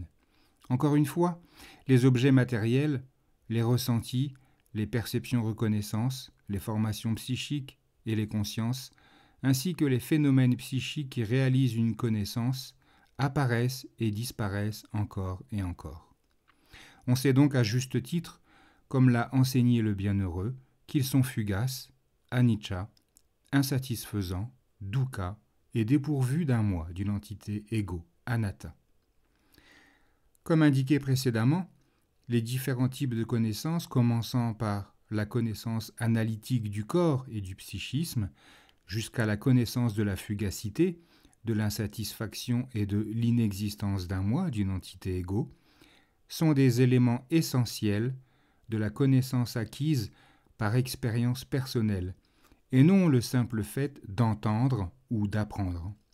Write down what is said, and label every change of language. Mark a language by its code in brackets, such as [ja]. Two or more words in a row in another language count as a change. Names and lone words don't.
[fr] Encore une fois, les objets matériels, les ressentis, les perceptions-reconnaissances, les formations psychiques et les consciences, ainsi que les phénomènes psychiques qui réalisent une connaissance, apparaissent et disparaissent encore et encore. On sait donc à juste titre, comme l'a enseigné le bienheureux, qu'ils sont fugaces, anicca, insatisfaisants, dukkha et dépourvus d'un moi, d'une entité ego, anatta. Comme indiqué précédemment, les différents types de connaissances, commençant par la connaissance analytique du corps et du psychisme, jusqu'à la connaissance de la fugacité, de l'insatisfaction et de l'inexistence d'un moi, d'une entité ego, sont des éléments essentiels de la connaissance acquise par expérience personnelle, et non le simple fait d'entendre ou d'apprendre.